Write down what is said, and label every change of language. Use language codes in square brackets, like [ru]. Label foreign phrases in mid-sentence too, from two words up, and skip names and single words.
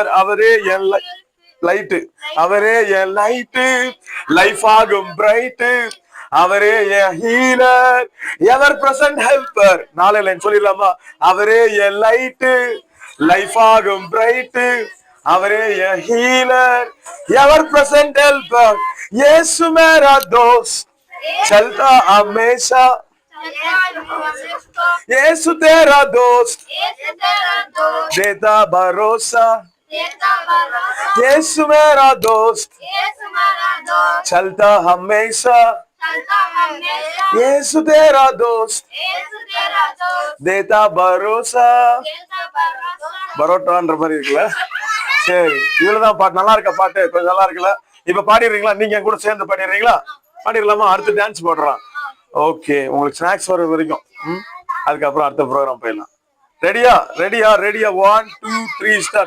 [ta] அவரே என் லைட்டு, அவரே என் லைட்டு, லைஃப் ஆகும் பிரைட்டு. அவரே என் ஹீலர், [en] ever present helper. [ta] 4 லைன் சொல்லிடலாமா? அவரே என் லைட்டு, லைஃப் ஆகும் பிரைட்டு. அவரே என் ஹீலர், [en] ever present helper. [hi] यीशु मेरा दोस्त चलता हमेशा, यीशु तेरा दोस्त देता भरोसा. यीशु मेरा दोस्त चलता हमेशा, यीशु तेरा दोस्त देता भरोसा. [ta] பரோட்டான்ற மாதிரி இருக்குல்ல? சரி, இவ்வளவுதான் பாட்டு. நல்லா இருக்க பாட்டு? கொஞ்சம் நல்லா இருக்குல்ல? இப்ப பாடிடுறீங்களா? நீங்க கூட சேர்ந்து பாடிடுறீங்களா? பாடிடலாமா? அடுத்து டான்ஸ் போடுறோம். ஓகே, உங்களுக்கு ஸ்நாக்ஸ் வர வரைக்கும் அதுக்கப்புறம் அடுத்த ப்ரோக்ராம் போயிடலாம். ரெடியா? ரெடியா? ரெடியா? 1 2 3 ஸ்டார்ட்.